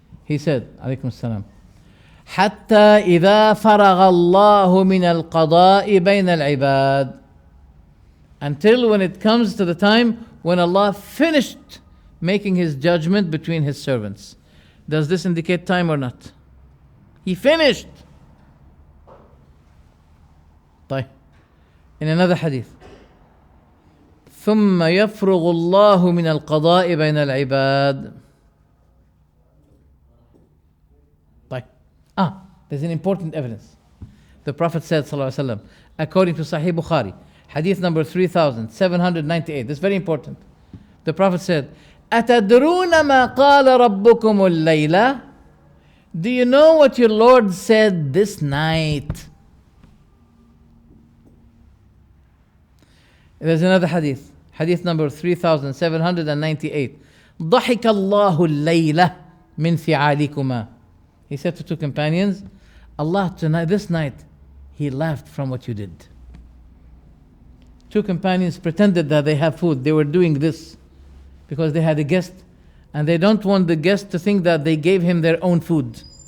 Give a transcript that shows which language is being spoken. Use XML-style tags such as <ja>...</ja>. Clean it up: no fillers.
<en>He said,</en> <ar>عليكم السلام, حتى إذا فرغ الله من القضاء بين العباد.</ar> <en>Until when it comes to the time when Allah finished making His judgment between His servants. Does this indicate time or not? He finished.</en> <ar>طيب.</ar> <en>In another hadith,</en> <ar>ثم يفرغ الله من القضاء بين العباد. طيب.</ar> <en>There's an important evidence. The Prophet said, sallallahu alaihi wasallam, according to Sahih Bukhari, hadith number 3798. This is very important. The Prophet said,</en> <ar>أتدرون ما قال ربكم الليلة?</ar> <en>Do you know what your Lord said this night? There's another hadith. Hadith number 3798.</en> <ar>ضحك الله الليلة من فعالكما.</ar> <en>He said to 2 companions, Allah tonight, this night, He laughed from what you did. 2 companions pretended that they have food. They were doing this because they had a guest and they don't want the guest to think that they gave him their own food.</en>